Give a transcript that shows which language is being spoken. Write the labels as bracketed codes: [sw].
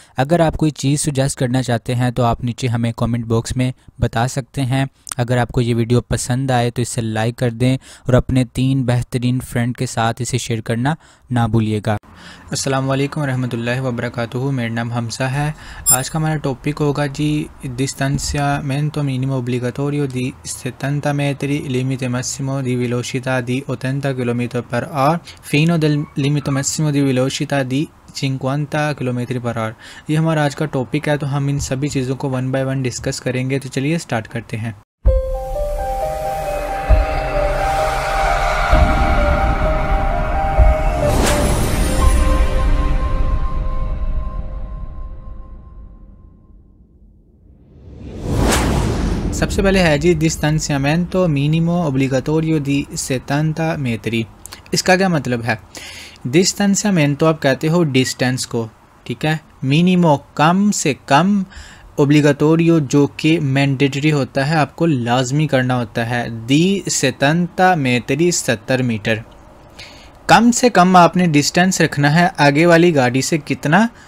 [hi] अगर आप कोई चीज़ सुजेस्ट करना चाहते हैं तो आप नीचे हमें कमेंट बॉक्स में बता सकते हैं। अगर आपको ये वीडियो पसंद आए तो इसे लाइक कर दें और अपने 3 बेहतरीन फ्रेंड के साथ इसे शेयर करना ना भूलिएगा। अस्सलाम वालेकुम रहमतुल्लाहि व बरकातुहू। मेरा नाम हमसा है। आज का हमारा टॉपिक होगा जी [it] distanziamento minimo obbligatorio di 70 metri, limite massimo di velocità di 80 km/h fino del limite massimo di velocità di 50 km/h। [hi] ये हमारा आज का टॉपिक है, तो हम इन सभी चीज़ों को वन बाय वन डिस्कस करेंगे। तो चलिए स्टार्ट करते हैं। सबसे पहले है जी [it] distanziamento minimo obbligatorio di 70 metri। [hi] इसका क्या मतलब है? distanziamento आप कहते हो डिस्टेंस को, ठीक है। मिनिमो कम से कम, ओब्लिगाटोरियो जो कि मैंडेटरी होता है, आपको लाजमी करना होता है। दी 70 metri 70 मीटर। कम से कम आपने डिस्टेंस रखना है आगे वाली गाड़ी से, कितना?